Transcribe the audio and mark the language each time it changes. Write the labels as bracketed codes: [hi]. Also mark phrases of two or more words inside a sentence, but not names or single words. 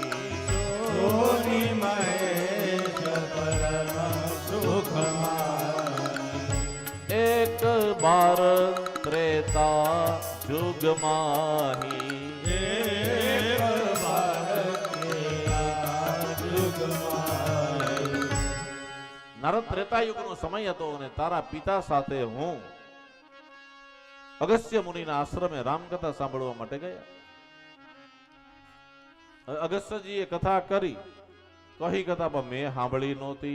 [hi] सोनी महेश परम सुख मानी एक बार त्रेता जुग माही एक बार तेरा युग माही [gu] નારદ ત્રેતાયુગનો સમય હતો અને તારા પિતા સાથે હું અગસ્ત્ય મુનિના આશ્રમે રામકથા સાંભળવા માટે ગયા। અગસ્ત્યજીએ કથા કરી, કહી કથા પણ મેં સાંભળી નહોતી।